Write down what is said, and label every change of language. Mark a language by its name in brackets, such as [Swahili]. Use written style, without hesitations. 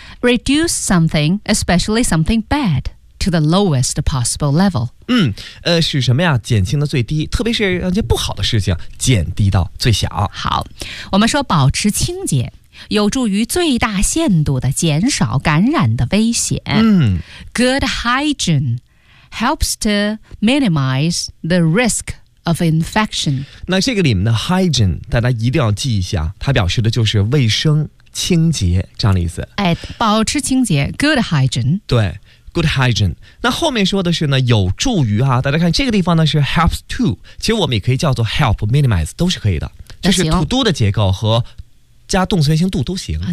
[English] Reduce something, especially something bad, to the lowest possible level。 [Chinese] 使什么呀减轻到最低，特别是一些不好的事情减低到最小。好，我们说保持清洁有助于最大限度的减少感染的危险。 [English] Good hygieneHelps to minimize the risk of infection. [Chinese] 那这个里面的 hygiene 大家一定要记一下，它表示的就是卫生清洁这样的意思。哎，保持清洁 [English] good hygiene。 [Chinese] 对， good hygiene。那后面说的是呢有助于啊，大家看这个地方呢是 helps to， 其实我们也可以叫做 [English] help minimize [Chinese] 都是可以的，就是 to do 的结构和加动词原形 do 都行，